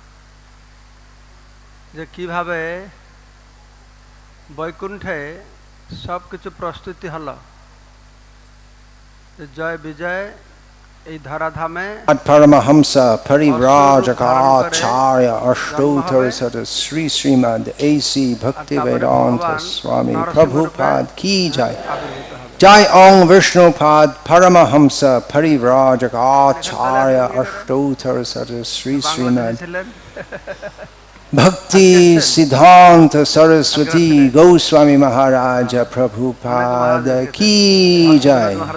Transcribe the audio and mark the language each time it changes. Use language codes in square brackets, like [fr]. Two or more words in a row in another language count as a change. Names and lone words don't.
[bn] যে কিভাবে বৈকুণ্ঠে সব কিছু প্রস্তুতি হলো জয় বিজয় এই ধরাধামে [sa] Paramahamsa Parivrajaka Ashtottara Sata Sri Srimad A.C Bhakti Vedanta Swami Prabhupada [hi] की जय [sa] Jai Ong Vishnupad Paramahamsa Parivrajaka Acharya Ashtottara Sata Sri Srimad Bhakti Siddhanta Saraswati Goswami Maharaj Prabhupada [hi] की जय